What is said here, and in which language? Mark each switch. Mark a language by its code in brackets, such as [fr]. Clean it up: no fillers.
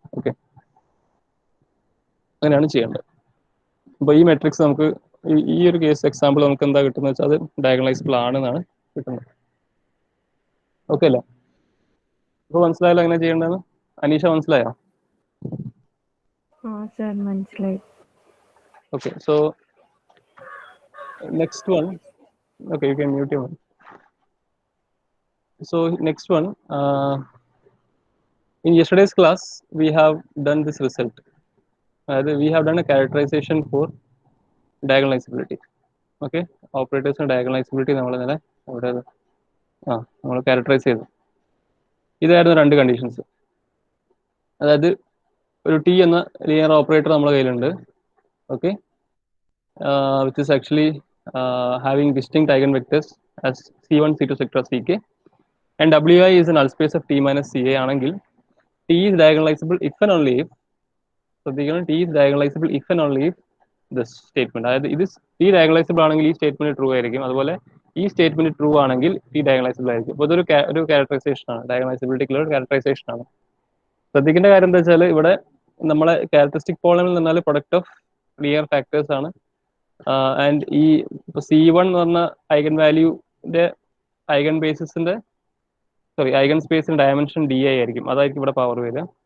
[ml] Okay, അങ്ങനെയാണ് ചെയ്യേണ്ടത്. അപ്പോൾ ഈ മെട്രിക്സ് നമുക്ക് ഈ ഒരു കേസ് എക്സാമ്പിൾ നമുക്ക് എന്താ കിട്ടുന്നത് വെച്ചാൽ അത് ഡയഗണലൈസബിൾ ആണെന്നാണ് കിട്ടുന്നത്. ഓക്കെ അല്ലേ? അപ്പോൾ മനസ്സിലായല്ലോ എങ്ങനെ ചെയ്യേണ്ടതെന്ന്? അനീഷ മനസ്സിലായോ? സർ മനസ്സിലായി. [en] Okay, so next one, okay, you can mute your mic. So next one, in yesterday's class we have done this result. We have done a characterization for diagonalizability. Okay, operators and diagonalizability [ml] നമ്മൾ characterise ചെയ്തു. ഇതായിരുന്നു രണ്ട് conditions. അതായത് ഒരു T എന്ന linear operator നമ്മുടെ കയ്യിലുണ്ട്. [en] okay, which is actually having distinct eigenvectors as c1 c2 etc ck, and wi is a null space of t minus ca [ml] ആണെങ്കിൽ [en] t is diagonalizable if and only if, [ml] ശ്രദ്ധിക്കണം, [en] t is diagonalizable if and only if this statement, [ml] അതായത് ഇത് [en] t diagonalizable [ml] ആണെങ്കിൽ ഈ statement true ആയിരിക്കും, അതുപോലെ ഈ statement true ആണെങ്കിൽ t diagonalizable ആയിരിക്കും. അപ്പോൾ ഇതൊരു ക്യാരക്ടറൈസേഷൻ ആണ്, ഡയഗണലൈസബിലിറ്റിക്കുള്ള ഒരു ക്യാരക്ടറൈസേഷൻ ആണ്. ശ്രദ്ധിക്കേണ്ട കാര്യം എന്താ വെച്ചാൽ ഇവിടെ നമ്മളെ ക്യാരക്ടറിസ്റ്റിക് പോളിനോമിയൽ എന്ന് പറഞ്ഞാൽ പ്രൊഡക്റ്റ് ഓഫ് ലീനിയർ ഫാക്ടേഴ്സ് ആണ്. ആൻഡ് ഈ C1 എന്ന് പറഞ്ഞ ഐഗൻ വാല്യൂന്റെ ഐഗൻ ബേസിന്റെ ഐഗൻ സ്പേസിന്റെ ഡയമെൻഷൻ di ആയിരിക്കും, അതായിരിക്കും ഇവിടെ പവർ വരിക.